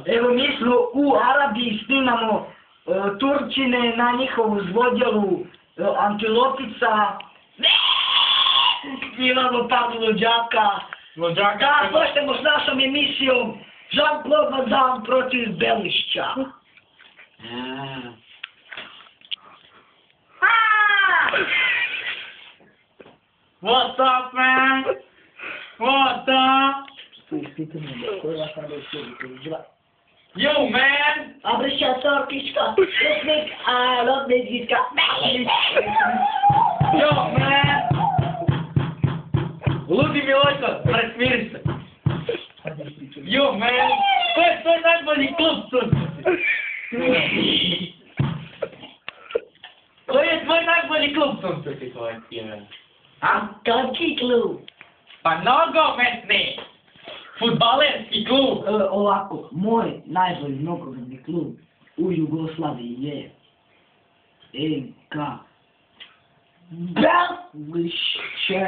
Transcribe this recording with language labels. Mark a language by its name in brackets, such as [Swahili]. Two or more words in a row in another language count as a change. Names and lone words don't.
[Croatian] Evo mi smo u Arabiji, snimamo Turčine na njihovu zvodjelu, Antilopica. Imamo Pavlu Lođaka. Da, počnemo s našom emisijom Jean-Claude Van Damme protiv Belišća. [English] What's up, man? What's up? Yo, man! [Croatian] Abriša Sorkiška, Rusnik, Lodnička. [English] Yo, man! [Croatian] Ludi Milojko, presmiri se. [English] Yo, man! [Croatian] To je najbolji klub, sunce. Koji je tvoj najbolji klub, sunce, ti tvoj je? A? Kakvi klub? Pa nogometni! Fudbalerski klub! Ovako, moj najbolji nogometni klub u Jugoslaviji je NK Belišće.